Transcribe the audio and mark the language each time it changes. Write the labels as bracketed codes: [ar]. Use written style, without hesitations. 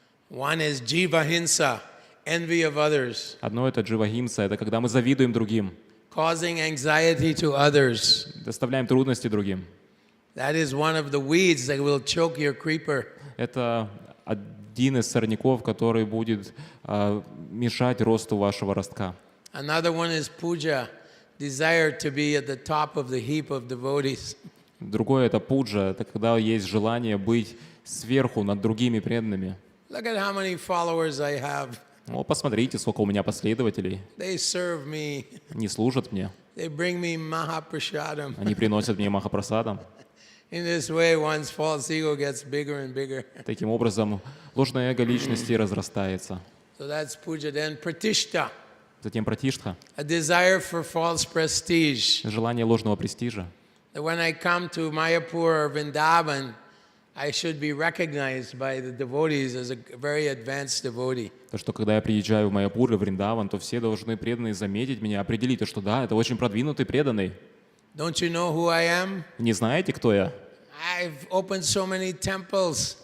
[en] One is jiva hinsa, envy of others, [ru] Одно — это дживахимса, это когда мы завидуем другим, [en] causing anxiety to others. [ru] доставляем трудности другим. [en] That is one of the weeds that will choke your creeper. [ru] Это один из сорняков, который будет мешать росту вашего ростка. [en] Another one is puja, desire to be at the top of the heap of devotees. [ru] Другое — это пуджа, это когда есть желание быть сверху над другими преданными. [en] Look at how many followers I have. [ru] Ну, посмотрите, сколько у меня последователей. [en] They serve me. [ru] Они служат мне, [en] They bring me mahaprasadam. [ru] они приносят мне махапрасадам. [en] In this way, one's false ego gets bigger and bigger. [ru] Таким образом, ложное эго личности разрастается. [en] So that's puja. Then pratishta, [ru] Затем пратиштха, [en] a desire for false prestige. [ru] желание ложного престижа. [en] That when I come to Mayapur or Vrindavan, I should be recognized by the devotees as a very advanced devotee. [ru] То, что когда я приезжаю в Маяпур или в Вриндаван, то все должны преданные заметить меня, определить, что да, это очень продвинутый преданный. [en] Don't you know who I am? [ru] Не знаете, кто я? [en] I've opened so many temples.